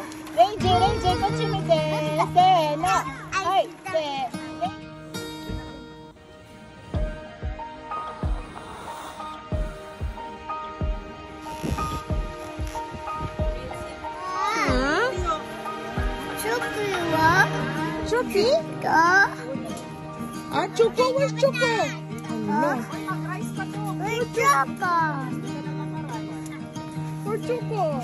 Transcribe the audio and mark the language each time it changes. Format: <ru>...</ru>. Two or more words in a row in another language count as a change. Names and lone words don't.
<ja>Reiji, kochimite. せーの。はい、せー. Choco? Ah, Choco?</ja> <en>Where's Choco? No. Where's Choco? Where's Choco?</en>